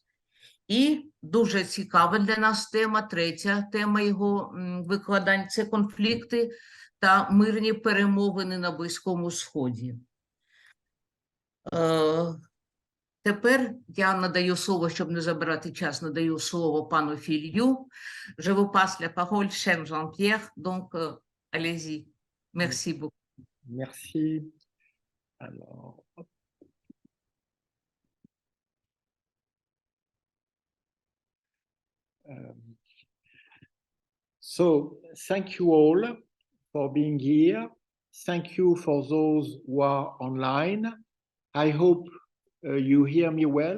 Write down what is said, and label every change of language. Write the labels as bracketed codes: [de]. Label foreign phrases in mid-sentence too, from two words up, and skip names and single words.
[uk] І дуже цікава для нас тема, третя тема його викладань – це конфлікти та мирні перемовини на Близькому Сході. Тепер я надаю слово, щоб не забирати час, надаю слово пану Філью. [fr] Je vous passe la parole, cher Jean-Pierre, donc allez-y. Merci beaucoup. Merci. Alors, hop. [en] So, thank you all for being here. Thank you for those who are online. I hope you hear me well.